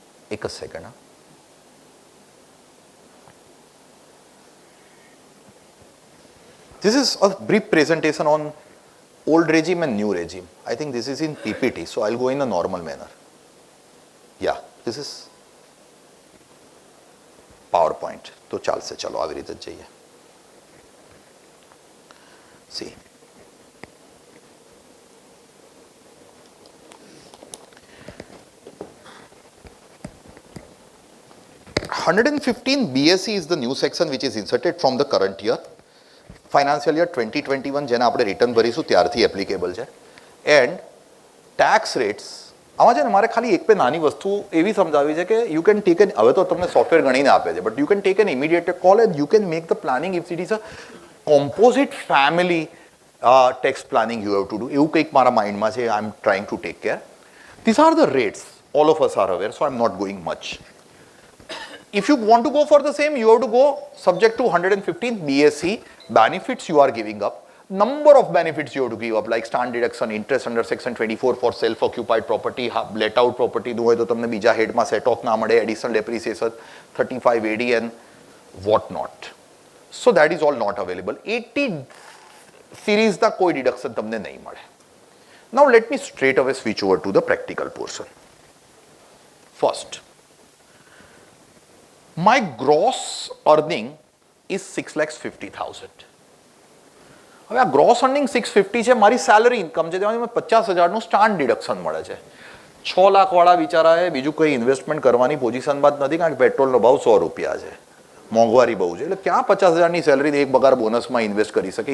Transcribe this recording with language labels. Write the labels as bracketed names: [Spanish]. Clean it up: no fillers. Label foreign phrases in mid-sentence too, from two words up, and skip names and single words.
[Gujarati] એક જ સેકન્ડ. [English] This is a brief presentation on old regime and new regime. I think this is in PPT, so I'll go in a normal manner. Yeah, this is PowerPoint. [Gujarati] તો ચાલશે, ચલો આવી રીતે જ જઈએ. [English] See. $115 BSE is the new section which is inserted from the current year. Financial year 2021 [Gujarati] જેને આપણે રિટર્ન ભરીશું ત્યારથી એપ્લિકેબલ છે. [English] And tax rates [Gujarati] આમાં છે ને મારે ખાલી એક બે નાની વસ્તુ એવી સમજાવી છે કે [English] you can take an, [Gujarati] હવે તો તમને સોફ્ટવેર ગણીને આપે છે, [English] but you can take an immediate call and you can make the planning if it is a composite family tax planning you have to do. [Gujarati] એવું કંઈક મારા માઇન્ડમાં છે, [English] I am trying to take care. This are the rates, all of us are aware, so I am not going much. If you want to go for the same, you have to go subject to 115 BSE benefits you are giving up. Number of benefits you have to give up, like standard deduction, interest under section 24 for self-occupied property, let out property [Gujarati] નું હોય તો તમને બીજા હેડમાં સેટ ઓફ ના મળે, [English] additional depreciation, 35 AD and what not. So that is all not available. [Gujarati] 80 series ના કોઈ deduction તમને નહીં મળે. [English] Now let me straight away switch over to the practical portion. First, my gross earning is 6,50,000. [Gujarati] હવે આ [English] gross earning [Gujarati] 650 છે, મારી સેલરી ઇન્કમ છે, તેમાંથી મને 50,000નું [English] stand deduction [Gujarati] મળે છે. 6 લાખવાળા બિચારાએ બીજું કંઈ ઇન્વેસ્ટમેન્ટ કરવાની પોઝિશનમાં જ નથી, કારણ કે પેટ્રોલનો ભાવ 100 રૂપિયા છે, મોંઘવારી બહુ છે, એટલે ક્યાં 50,000ની સેલરી એક પગાર બોનસમાં ઇન્વેસ્ટ કરી શકે?